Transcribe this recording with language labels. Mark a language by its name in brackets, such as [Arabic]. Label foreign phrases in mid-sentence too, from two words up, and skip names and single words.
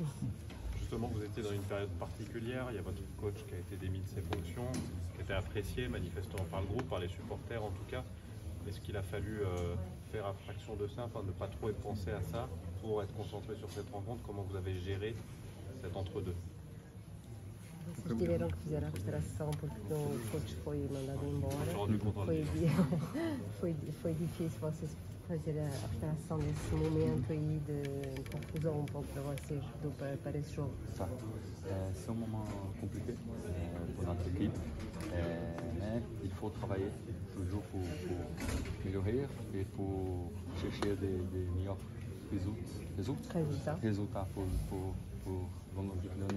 [French] Justement, vous étiez dans une période particulière. Il y a votre coach qui a été démis de ses fonctions, qui était apprécié manifestement par le groupe, par les supporters en tout cas. Est-ce qu'il a fallu faire abstraction de ça, enfin ne pas trop penser à ça pour être concentré sur cette rencontre? Comment vous avez géré cet entre-deux? [Portuguese] Vocês tiveram que fazer a abstração porque o coach foi mandado embora. Foi difícil vocês fazer a abstração desse momento aí de confusão um pouco para vocês para esse jogo. [French] C'est un moment compliqué pour notre équipe, mais il faut travailler toujours pour améliorer et pour chercher des meilleurs résultats pour donner.